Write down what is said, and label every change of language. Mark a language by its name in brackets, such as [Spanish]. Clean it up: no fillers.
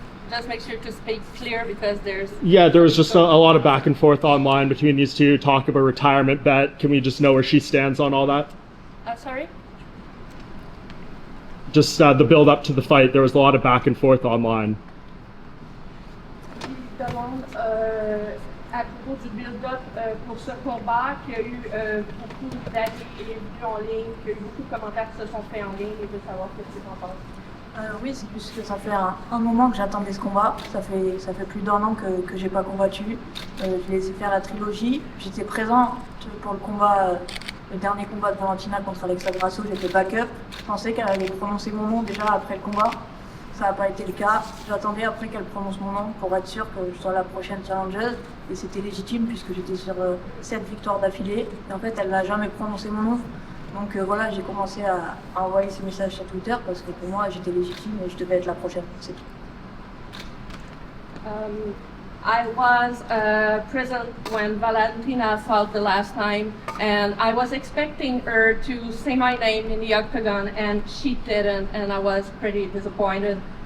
[English] Just make sure to speak clear because there's... Yeah, there was just a lot of back and forth online between these two, talk of a retirement bet. Can we just know where she stands on all that? Sorry? Just the build up to the fight, there was a lot of back and forth online. [French] Il demande à propos du build-up pour ce combat qu'il y a eu beaucoup d'avis et vues en ligne, qu'il y a eu beaucoup de commentaires qui se sont faits en ligne et de savoir ce que tu en penses. Oui, c'est plus que ça fait un moment que j'attendais ce combat. Ça fait plus d'un an que j'ai pas combattu. Je laissé faire la trilogie. J'étais présente pour le combat, le dernier combat de Valentina contre Alexa Grasso. J'étais backup. Je pensais qu'elle allait prononcer mon nom déjà après le combat. Ça n'a pas été le cas. J'attendais après qu'elle prononce mon nom pour être sûr que je sois la prochaine challengeuse. Et c'était légitime puisque j'étais sur 7 victoires d'affilée. Et en fait, elle n'a jamais prononcé mon nom. Donc voilà, j'ai commencé à envoyer ces messages sur Twitter parce que pour moi, j'étais légitime et je devais être la prochaine. C'est tout. [English] I was present when Valentina fought the last time, and I was expecting her to say my name in the octagon, and she didn't, and I was pretty disappointed.